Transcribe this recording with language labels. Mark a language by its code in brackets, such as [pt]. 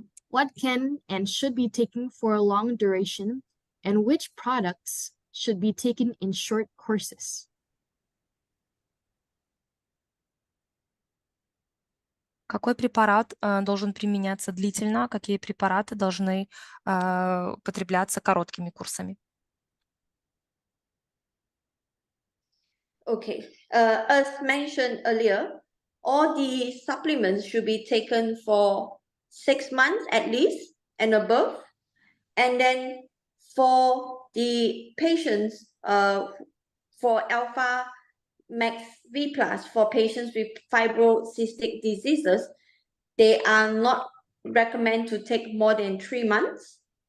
[en] What can and should be taken for a long duration, and which products should be taken in short courses? [ru] Какой препарат должен применяться длительно, какие препараты должны потребляться короткими курсами? [en] Okay, as mentioned earlier, all the supplements should be taken for 6 months at least and above. And then for the patients, for Alpha Max V+, for patients with fibrocystic diseases, they are not recommended to take more than 3 months.